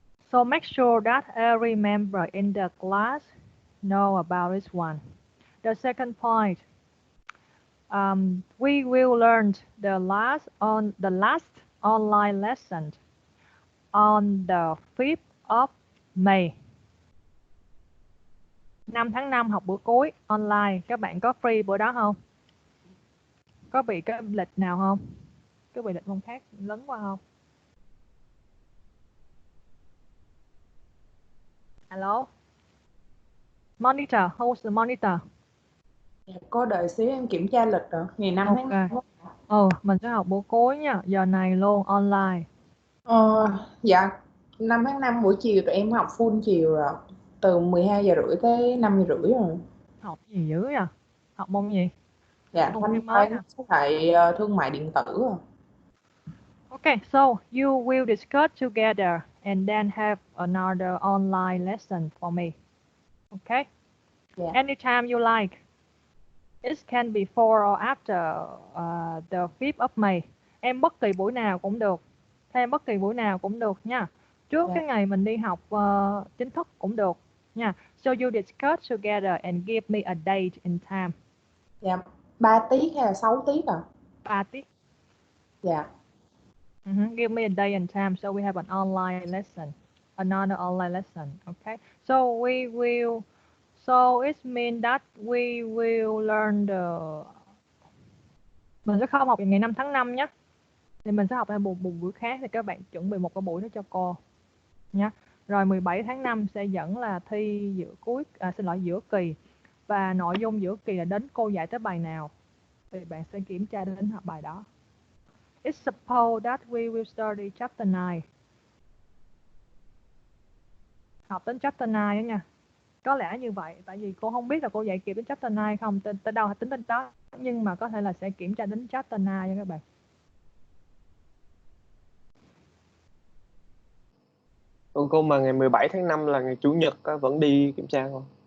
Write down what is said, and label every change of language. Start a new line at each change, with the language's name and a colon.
English: So make sure that every member in the class know about this one. The second point, we will learn the last online lesson on the 5th of May.
Vietnamese: 5 tháng 5 học bữa cuối online. Các bạn có free bữa đó không? Có bị cái lịch nào không? Có bị lịch môn khác lấn qua không?
English: Hello? Monitor, who's the monitor?
Vietnamese: Cô đợi xíu em kiểm tra lịch rồi. Ngày 5 tháng 5. Mình sẽ học buổi cuối nha, giờ này luôn online. Dạ 5 tháng 5 buổi chiều tụi em học full chiều rồi. Từ 12 giờ rưỡi tới 5 giờ rưỡi rồi. Học gì dữ vậy? Học môn gì? Dạ, thanh toán với lại thương mại điện tử rồi.
English: Okay, so you will discuss together and then have another online lesson for me. Okay? Yeah. Anytime you like. It can be before or after the 5th of May.
Vietnamese: Em bất kỳ buổi nào cũng được. Thêm bất kỳ buổi nào cũng được nha. Trước cái ngày mình đi học chính thức cũng được nha.
English: So you discuss together and give me a date and time.
Vietnamese: Dạ, 3 tiết hay là 6 tiết à? 3 tiết. Dạ.
English: Give me a day and time so we have an online lesson. Another online lesson. Okay. So we will. So it means that we will learn
Vietnamese: Mình sẽ không học ngày 5 tháng 5 nhé. Thì mình sẽ học ở một buổi khác thì các bạn chuẩn bị một cái buổi đó cho cô nhé. Rồi 17 tháng 5 sẽ dẫn là thi giữa kỳ. Và nội dung giữa kỳ là đến cô dạy tới bài nào thì bạn sẽ kiểm tra đến học bài đó.
English: It's supposed that we will study chapter 9.
Vietnamese: Học đến chapter 9 đó nha. Có lẽ như vậy, tại vì cô không biết là cô dạy kịp đến chapter 9 không, tới đâu tính đến đó, nhưng mà có thể là sẽ kiểm tra đến chapter 9 nha các bạn. Cô mà ngày 17 tháng 5 là ngày Chủ nhật vẫn đi kiểm tra không?